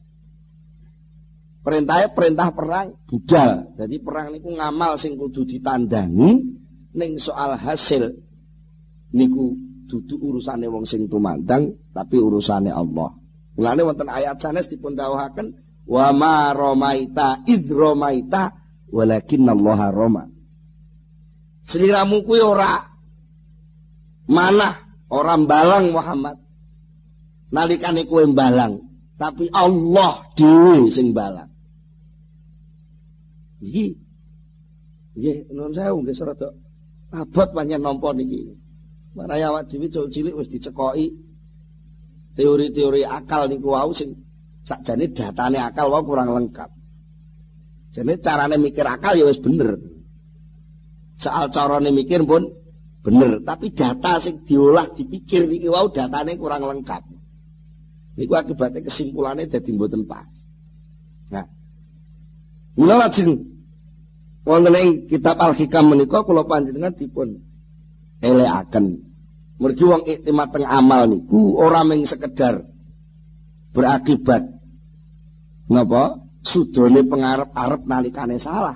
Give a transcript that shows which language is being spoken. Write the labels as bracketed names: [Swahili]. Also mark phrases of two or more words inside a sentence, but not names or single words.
[Javanese] Perintah perang budal. Jadi perang niku ngamal sing kudu ditandangi, ning soal hasil niku dudu urusane wong sing tumandang, tapi urusane Allah. Mulane wonten ayat sanes dipun dawuhaken [Arabic] وما رميت إذ رميت ولكن الله رمى. [Javanese] Sliramu kuwi ora manah, ora mbalang Muhammad. Nalikane kowe mbalang, tapi Allah dhewe sing mbalang. Iki nggih nuwun sewu nggih serada abot pancen nampa niki. Maraya awak dhewe cilik wis dicekoki teori-teori akal niku wau sing sakjane datane akal wau kurang lengkap. Jane carane mikir akal ya wis bener. Soal carane mikir pun bener, tapi data sing diolah dipikir niki wau datane kurang lengkap. Niku [Indonesian] akibatnya kesimpulannya [Javanese] dadi mboten pas. Nah, mula lajeng wonten ing kitab Al-Hikam menika kula panjenengan dipun elekaken. Mergi wong iktimat teng amal niku ora mung sekedar berakibat napa sudone pengarep-arep nalikane salah.